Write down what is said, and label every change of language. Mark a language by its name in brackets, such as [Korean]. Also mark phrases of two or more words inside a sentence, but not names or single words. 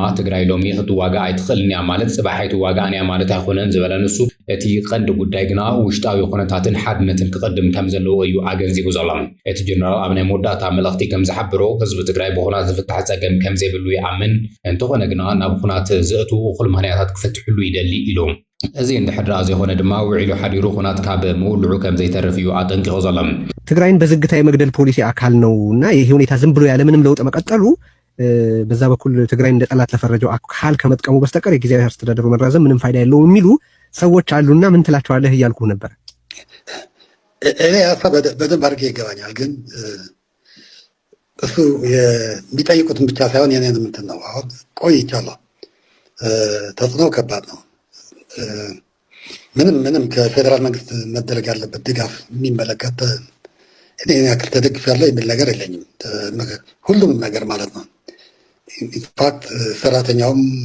[Tigrinya] ትግራይ ሎሚ ክትዋጋእ ኣይትኽእልን እያ ማለት ጽባሕ ኣይትዋጋእን እያ ማለት ኣይኮነን ዝበለ ንሱ እቲ ቀንዲ ጉዳይ ግና ውሽጣዊ ኩነታትን ሓድነትን ክቅድም ከም ዘለዎ እዩ ኣገንዚቡ ዘሎ። እቲ ጀነራል ኣብ ናይ መወዳእታ መልእኽቲ ከም ዝሓብሮ ህዝቢ ትግራይ ብኩናት ዝፍታሕ ፀገም ከም ዘይብሉ ይኣምን፣ እንተኾነ ግና ናብ ኩናት ዝእቱ እኹል ምኽንያታት ክፍትሕሉ ይደሊ ኢሉ። እዚ እንድሕር ዘይኮነ ድማ ውዒሉ ሓዲሩ ኩናት ካብ መውልዑ ከም ዘይተርፍ እዩ ኣጠንቂቑ ዘሎ። [Amharic] ትግራይን በዝግታ የመግደል ፖሊሲ አካል ነው እና ይህ ሁኔታ ዝም ብሎ ያለምንም ለውጥ መቀጠሉ በዛ በኩል ትግራይ እንደ ጠላት ለፈረጀው አካል ከመጥቀሙ በስተቀር የጊዜያዊ አስተዳደሩ መራዘም ምንም ፋይዳ የለውም የሚሉ ሰዎች አሉና ምን ትላቸዋለህ እያልኩ ነበር። እኔ ሀሳብ በደንብ አድርጌ ይገባኛል። ግን እሱ የሚጠይቁትን ብቻ ሳይሆን የኔንም እንትን ነው። አሁን ቆይቻለሁ። ተጽዕኖ ከባድ ነው። ምንም ከፌደራል መንግስት መደረግ ያለበት ድጋፍ የሚመለከት እኔ ያክል ተደግፍ ያለው የሚል ነገር የለኝም። ሁሉም ነገር ማለት ነው። [English] in fact [Amharic] ሰራተኛውም